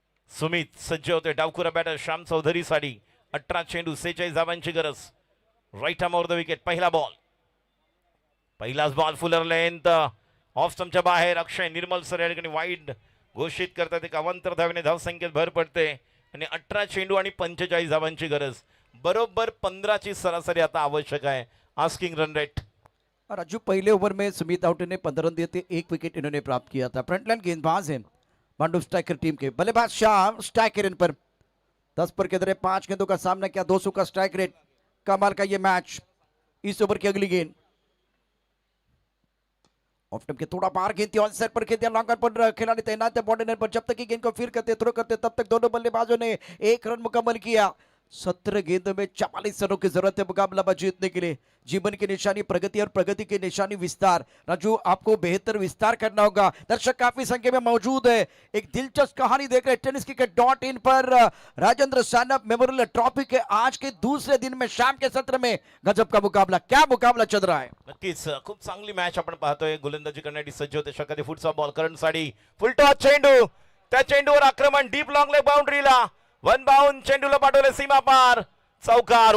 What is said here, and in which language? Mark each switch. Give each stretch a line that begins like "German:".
Marathi: सुमित सज्ज होते. डावखुरा बॅटर श्याम चौधरीसाठी. 18 चेंडू 46 धावांची गरज. Right arm over the wicket. पहिला बॉल. पहिलाच बॉल फुलर लेंथ ऑफ स्टंपच्या बाहेर. अक्षय निर्मल सर या ठिकाणी वाईड घोषित करतात. एक अवांतर धावेने धावसंख्येत भर पडते आणि 18 चेंडू आणि 45 धावांची गरज. बरोबर 15ची सरासरी आता आवश्यक आहे.
English: Asking run rate.
Hindi: राजू पहले ओवर में सुमित आउट ने 15 रन दिए थे. 1 विकेट इन्होंने प्राप्त किया था. फ्रंटलाइन गेंदबाज हैं मांडू स्ट्राइकर टीम के. बल्लेबाज श्याम. स्ट्राइकर इन पर 10 पर के दरे 5 गेंदों का सामना किया. 200 का स्ट्राइक रेट. कमाल का ये मैच. इस ओवर की अगली गेंद ऑफ स्टंप के थोड़ा बाहर गेंद थी. ऑन साइड पर खेलते लॉन्गर पर खिलाड़ी तैनात है बाउंड्री पर. जब तक कि गेंद को फील्ड करते थ्रो करते तब तक दोनों बल्लेबाजों ने 1 रन मुकम्मल किया. 17 गेंदों में 44 रनों की जरूरत है मुकाबला में जीतने के लिए। जीवन की निशानी प्रगति और प्रगति की निशानी विस्तार। राजू आपको बेहतर विस्तार करना होगा। दर्शक काफी संख्या में मौजूद है। एक दिलचस्प कहानी देख रहे टेनिस क्रिकेट .in पर राजेंद्र सानप मेमोरियल ट्रॉफी के आज के दूसरे दिन में शाम के सत्र में गजब का मुकाबला, क्या मुकाबला चल रहा है।
Marathi: नक्कीच खूप चांगली मॅच आपण पाहतोय. गोलंदाजी करण्यासाठी सज्ज होते षटकारी. पुढचा बॉल करंटसाठी फुलटॉस चेंडू, त्या चेंडूवर आक्रमण deep long leg बाउंड्रीला, one bound चेंडूला पाठवले सीमा पार, चौकार.